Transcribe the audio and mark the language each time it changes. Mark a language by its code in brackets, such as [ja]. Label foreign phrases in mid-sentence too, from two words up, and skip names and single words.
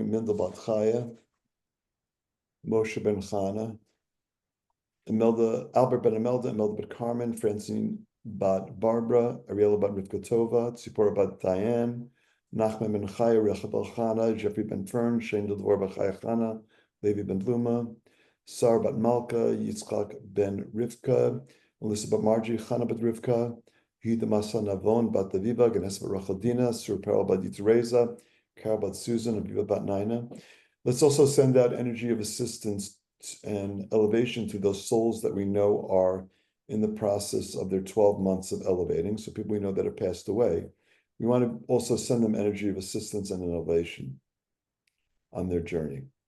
[en] Mindel Bat Chaya, Moshe Ben Chana, Albert Ben Imelda, Imelda Bat Carmen, Francine Bat Barbara, Ariela Bat Rivka Tova, Tzipora Bat Diane, Nachman Ben Chaya, Rechel Ben Chana, Jeffrey Ben Fern, Shane Dvor Ben Chaya Chana, Levi Ben Bluma, Sar Bat Malka, Yitzchak Ben Rivka, Melissa Bat Margie, Chana Bat Rivka, Hida Masa Navon Bat Daviva, Ganes Bat Rachel Dina, Sur Perel Bat Yitzreza, Carol Bat Susan, Aviva Bat Naina. Let's also send out energy of assistance and elevation to those souls that we know are in the process of their 12 months of elevating. So people we know that have passed away. We want to also send them energy of assistance and elevation on their journey.